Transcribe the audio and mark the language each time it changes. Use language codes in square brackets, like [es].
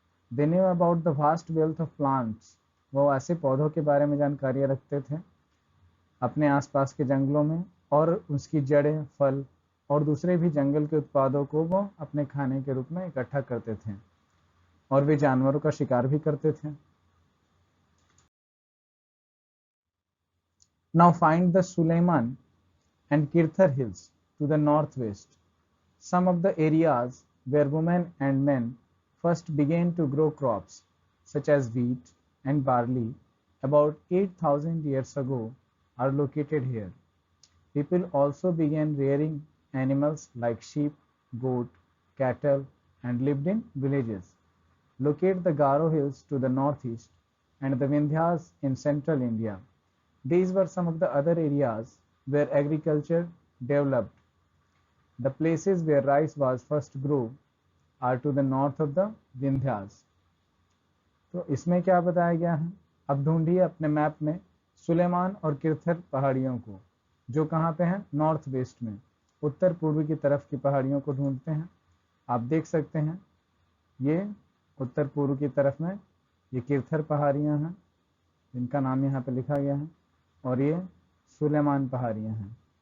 [en] They knew about the vast wealth of plants. [hi] वो ऐसे पौधों के बारे में जानकारियाँ रखते थे अपने आसपास के जंगलों में, और उसकी जड़ें, फल और दूसरे भी जंगल के उत्पादों को वो अपने खाने के रूप में इकट्ठा करते थे, और वे जानवरों का शिकार भी करते थे। [en] Now find the Suleiman and Kirthar hills to the northwest, some of the areas where women and men first began to grow crops such as wheat, and barley about 8,000 years ago are located here. People also began rearing animals like sheep, goat, cattle, and lived in villages. Locate the Garo Hills to the northeast and the Vindhyas in central India. These were some of the other areas where agriculture developed. The places where rice was first grew are to the north of the Vindhyas. [hi] तो इसमें क्या बताया गया है, अब ढूंढिए अपने map में सुलेमान और किरथर पहाड़ियों को, जो कहाँ पे हैं, नॉर्थ वेस्ट में, उत्तर पूर्व की तरफ की पहाड़ियों को ढूंढते हैं। आप देख सकते हैं ये उत्तर पूर्व की तरफ में ये किरथर पहाड़ियाँ हैं जिनका नाम यहाँ पे लिखा गया है, और ये सुलेमान पहाड़ियाँ हैं।